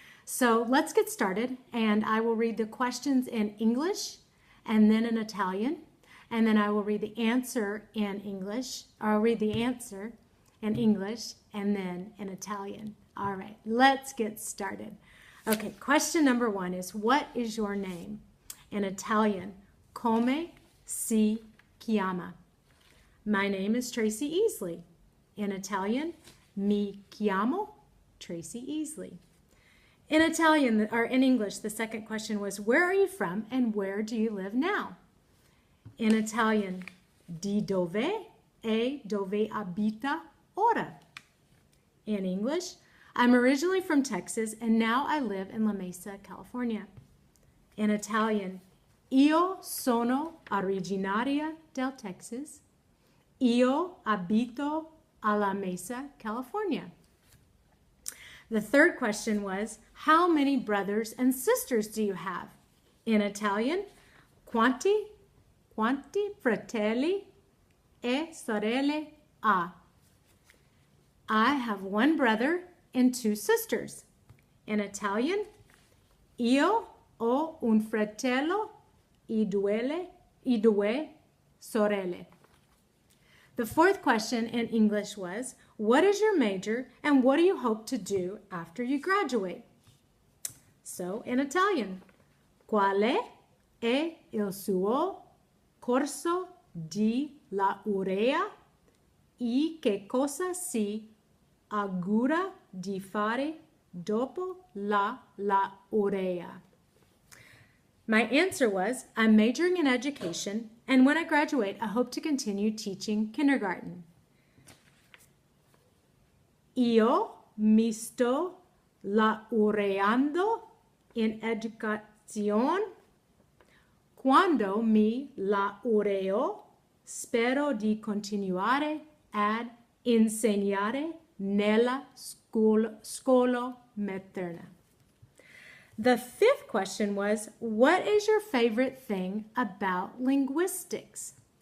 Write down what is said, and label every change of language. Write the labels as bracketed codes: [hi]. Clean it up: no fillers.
[en] So let's get started, and I will read the questions in English and then in Italian, and then I will read the answer in English, or I'll read the answer in English and then in Italian. All right, let's get started. Okay, question number 1 is, what is your name? In Italian, [it] come si chiama? [en] My name is Tracy Easley. In Italian, [it] mi chiamo [en] Tracy Easley. In Italian, or in English, the second question was, where are you from and where do you live now? In Italian, [it] di dove e dove abita ora? [en] In English, I'm originally from Texas and now I live in La Mesa, California. In Italian, [it] io sono originaria del Texas. Io abito a La Mesa, California. [en] The third question was, how many brothers and sisters do you have? In Italian, [it] quanti fratelli e sorelle ha? [en] I have 1 brother and 2 sisters. In Italian, [it] io ho un fratello e due sorelle. [en] The fourth question in English was, what is your major and what do you hope to do after you graduate? So in Italian, [it] quale è il suo corso di laurea e che cosa si augura di fare dopo la laurea? [en] My answer was, I'm majoring in education, and when I graduate, I hope to continue teaching kindergarten. [it] Io mi sto laureando in educazione. Quando mi laureo, spero di continuare ad insegnare nella scuola materna. [en] The fifth question was, what is your favorite thing about linguistics?